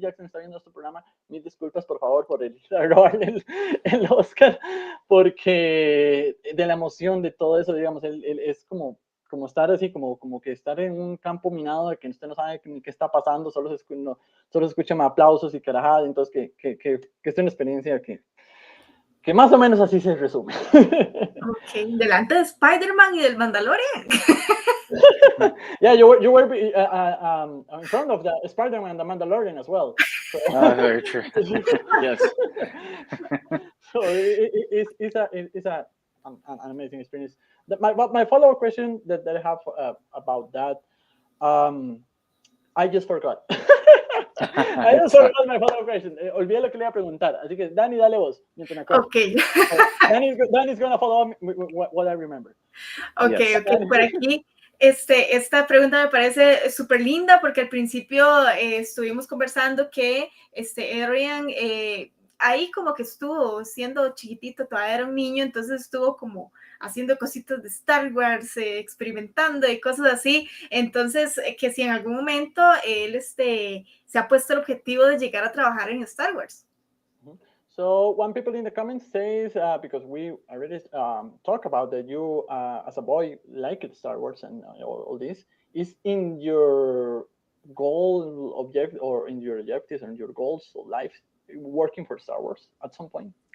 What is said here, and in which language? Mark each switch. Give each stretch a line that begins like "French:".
Spanish: Jackson está viendo este programa, mis disculpas por favor por robarle el Oscar, porque de la emoción de todo eso, digamos, él es como estar así, como que estar en un campo minado de que usted no sabe ni qué está pasando, solo se escuchan aplausos y carajadas, entonces que es una experiencia que más o menos así se resume. Ok, delante de Spider-Man y del Mandalorian.
English: Yeah, you were in front of the Spider-Man and the Mandalorian as well. So, Very true. Yes. So it's an amazing experience. My follow-up question that I have about that, I just forgot. I just forgot my follow-up question.
Spanish: Olvidé lo que le iba a preguntar. Así que, Dani, dale vos, mientras me acuerdo. Ok.
English: Danny's going to follow up what I remember. Ok, Yes.
Spanish: ok, por aquí. Esta pregunta me parece súper linda porque al principio estuvimos conversando que Adrien ahí como que estuvo siendo chiquitito, todavía era un niño, entonces estuvo como haciendo cositas de Star Wars, experimentando y cosas así. Entonces, que si en algún momento él se ha puesto el objetivo de llegar a trabajar en Star Wars.
English: So one people in the comments says, because we already talked about that you, as a boy, liked Star Wars and all this, is in your goal object or in your objectives and your goals of life working for Star Wars at some point?